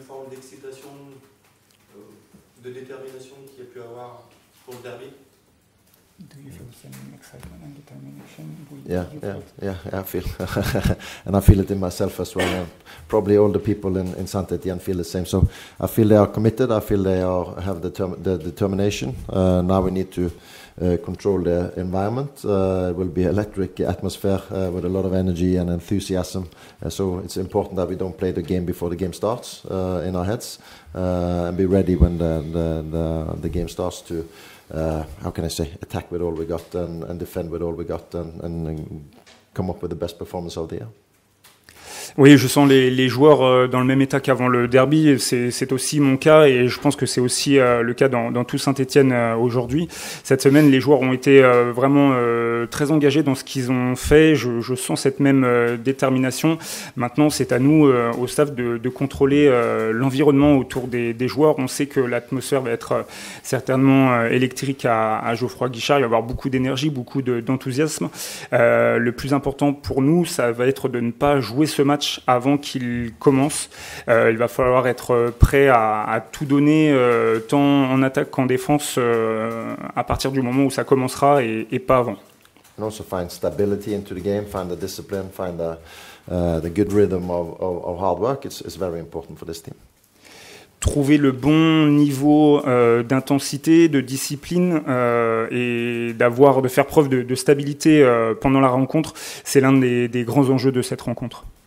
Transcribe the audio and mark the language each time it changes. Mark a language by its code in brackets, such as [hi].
[fr] D'excitation, de détermination qu'il y a pu avoir pour le derby? [en] Do you feel the same excitement and determination? Yeah, I feel, and I feel it in myself as well. And probably all the people in Saint-Étienne feel the same. So I feel they are committed. I feel they have the determination. Now we need to control the environment. It will be electric atmosphere with a lot of energy and enthusiasm. So it's important that we don't play the game before the game starts in our heads, and be ready when the game starts to, how can I say, attack with all we got and defend with all we got and come up with the best performance of the year. [fr] Oui, je sens les joueurs dans le même état qu'avant le derby. C'est aussi mon cas et je pense que c'est aussi le cas dans tout Saint-Étienne aujourd'hui. Cette semaine, les joueurs ont été vraiment très engagés dans ce qu'ils ont fait. Je sens cette même détermination. Maintenant, c'est à nous, au staff, de contrôler l'environnement autour des joueurs. On sait que l'atmosphère va être certainement électrique à Geoffroy Guichard. Il va y avoir beaucoup d'énergie, beaucoup d'enthousiasme. Le plus important pour nous, ça va être de ne pas jouer ce match avant qu'il commence. Il va falloir être prêt à tout donner, tant en attaque qu'en défense, à partir du moment où ça commencera et pas avant. [en] And also find stability into the game, find the discipline, find the good rhythm of hard work. It's very important for this team. [fr] Trouver le bon niveau d'intensité, de discipline et de faire preuve de stabilité pendant la rencontre, c'est l'un des grands enjeux de cette rencontre.